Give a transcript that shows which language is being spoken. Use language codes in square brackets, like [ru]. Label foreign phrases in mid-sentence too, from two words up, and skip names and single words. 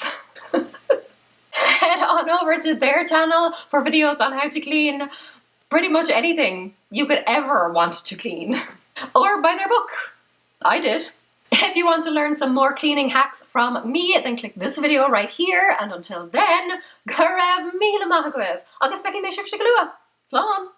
[en] Head on over to their channel for videos on how to clean pretty much anything you could ever want to clean. Or buy their book. I did. If you want to learn some more cleaning hacks from me, then click this video right here. And until then, [ga] go raibh míle maith agaibh. Agus feicim mé sibh sigalua. Slán.